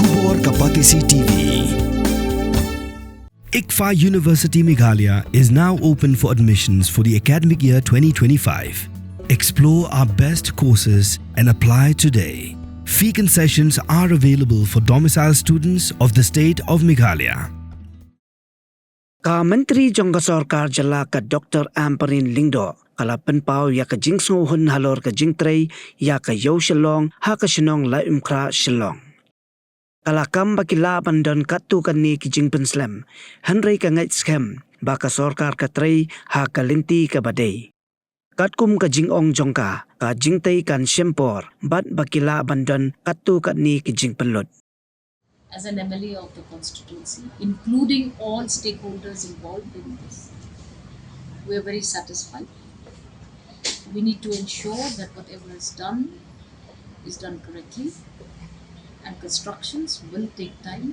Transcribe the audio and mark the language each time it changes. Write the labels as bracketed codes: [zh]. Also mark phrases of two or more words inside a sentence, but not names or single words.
[en] और Kapatisi TV. ICFA University Meghalaya is now open for admissions for the academic year 2025. Explore our best courses and apply today. Fee concessions are available for domicile students of the state of Meghalaya. [kha] Ka Menteri Jongka Sarkar Jala ka Dr. Amperin Lingdo kala penpau ya ka Sngewhun halor ka Jingtrei ya ka Yo Shyllong ha ka Shnong Laitumkhrah Shyllong. Kala kam bakila bandon katu kan ni ki Jingpenslam Henry ka ngait scam ba ka Sarkar ka Trei ha ka Linti ka Badai. Katkum ka Jingong Jongka ka Jingtei kan Shempor bat bakila bandon katu kan ni ki Jingpenlut. [en] As an MLA of the constituency, including all stakeholders involved in this, we are very satisfied. We need to ensure that whatever is done correctly, and constructions will take time.